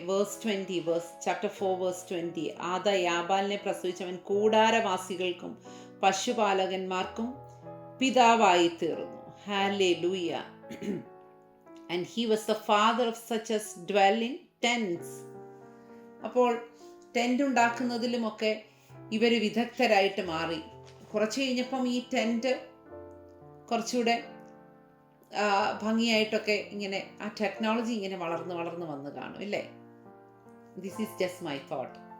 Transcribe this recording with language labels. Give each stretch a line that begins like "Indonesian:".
Malayalam: Verse 20, chapter 4 verse 20, ആദ യാബാലിനെ പ്രസവിച്ചവൻ കൂടാരവാസികൾക്കും പശുപാലകന്മാർക്കും പിതാവായി തീർന്നു. Hallelujah.
English: And he was the father of such as dwell in tents.
Malayalam: അപ്പോൾ tent ഉണ്ടാക്കുന്നതിലുമൊക്കെ ഇവര് വിദഗ്ധരായിട്ട് മാറി. കുറച്ച് കഴിഞ്ഞപ്പം ഈ ടെന്റ് കുറച്ചുകൂടെ ഭംഗിയായിട്ടൊക്കെ ഇങ്ങനെ ആ ടെക്നോളജി ഇങ്ങനെ വളർന്ന് വളർന്ന് വന്ന് കാണും, ഇല്ലേ?
English: This is just my thought.